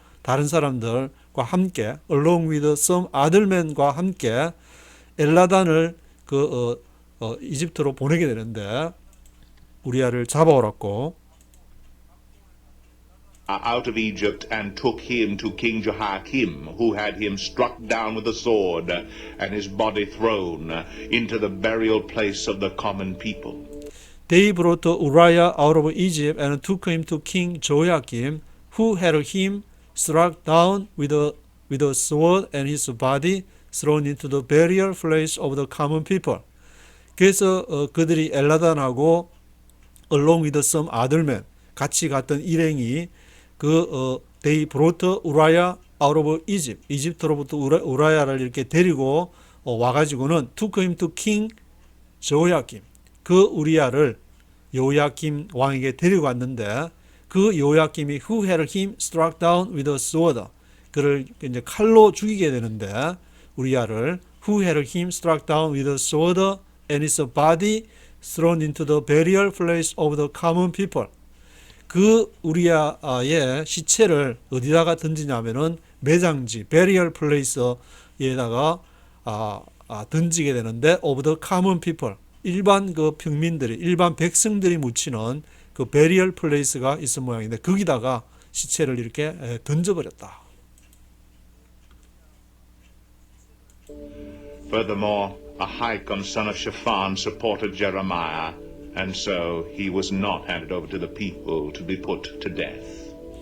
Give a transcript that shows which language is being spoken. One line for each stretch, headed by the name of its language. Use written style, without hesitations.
Korean: 다른 사람들과 함께
English: along with some other men
Korean: 과 함께 엘라단을 이집트로 보내게 되는데 우리아를 잡아오랐고
English: out of Egypt and took him to King Jehoiakim, who had him struck down with a sword and his body thrown into the burial place of the common people. They brought Uriah out of Egypt and took him to King Jehoiakim, who had him struck down with a sword and his body thrown into the burial place of the common people.
Korean: 그래서 그들이 엘라단하고
English: along with some other men
Korean: 같이 갔던 일행이
English: they brought Uriah out of Egypt.
Korean: 이집트로부터 우라야를 이렇게 데리고 와가지고는
English: took him to King Jehoiakim.
Korean: 그 우리아를 여호야김 왕에게 데리고 왔는데 그 여호야김이
English: who had him struck down with a sword.
Korean: 그를 이제 칼로 죽이게 되는데 우리아를
English: who had him struck down with a sword and his body thrown into the burial place of the common people.
Korean: 그 우리아의 시체를 어디다가 던지냐면은 매장지 burial place에다가 던지게 되는데
English: of the common people.
Korean: 일반 일반 백성들이 묻히는 그 burial place가 있을 모양인데 거기다가 시체를 이렇게 던져버렸다.
English: Furthermore, Ahikam, son of Shaphan, supported Jeremiah, and so he was not handed over to the people to be put to death.